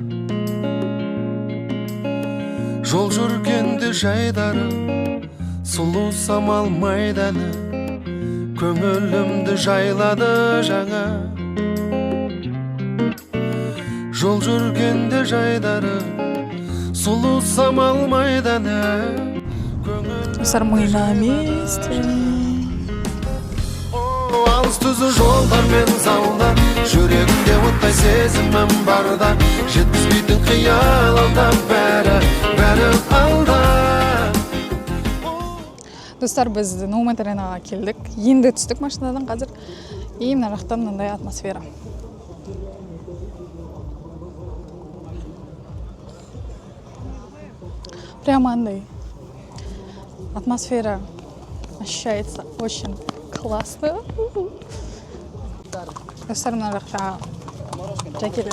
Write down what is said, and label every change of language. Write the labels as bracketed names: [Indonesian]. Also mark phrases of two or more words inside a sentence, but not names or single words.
[Kazakh] Жол жүргенде жайдары, сұлу самал майданы, көңілімді жайлады жаңа. Жол жүргенде жайдары, сұлу самал майданы. Достар, [Russian] мы на месте. [Kazakh] Алыс түзу жолдар мен залдар, жүрегімде оттай сезімім барда, жеткізбейтін қиялымда бәрі алда. Достар, біз Наумет аренаға келдік. Енді түстік машинадан қазір. Мына жақтан мынандай атмосфера. [Russian] Прямо андай атмосфера ощущается очень классно. [Kazakh] Достар, мына жақта жакелер.